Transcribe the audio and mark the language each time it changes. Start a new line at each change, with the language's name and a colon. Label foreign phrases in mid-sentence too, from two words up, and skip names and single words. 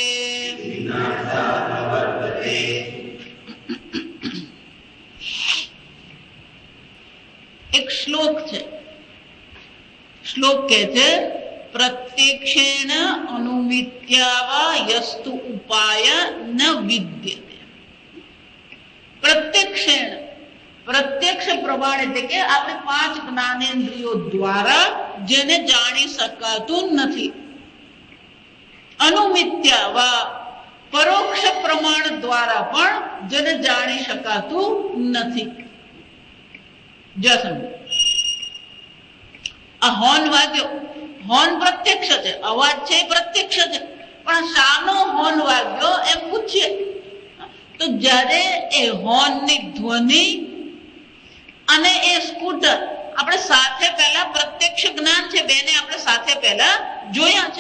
Hindi: एक श्लोक है, श्लोक कहते
Sanskrit: प्रत्यक्षेण अनुमित्यावा यस्तु उपाय न विद्यते। प्रत्यक्षेण प्रत्यक्ष प्रमाण
Gujarati: એટલે કે આપણે પાંચ જ્ઞાનેન્દ્રિયો દ્વારા જેને જાણી શકાતું નથી. અનુમિત્યાવા પરોક્ષ પ્રમાણ દ્વારા પણ જેને જાણી શકાતું નથી. જસમ આ હોર્ન વાગ્યો, હોર્ન પ્રત્યક્ષ છે, અવાજ છે એ પ્રત્યક્ષ છે, પણ શાનો હોર્ન વાગ્યો એમ પૂછીએ તો જ્યારે એ હોર્નની ધ્વનિ અને એ સ્કૂટર આપણે સાથે પહેલા પ્રત્યક્ષ જ્ઞાન છે, બેને આપણે સાથે પહેલા જોયા છે.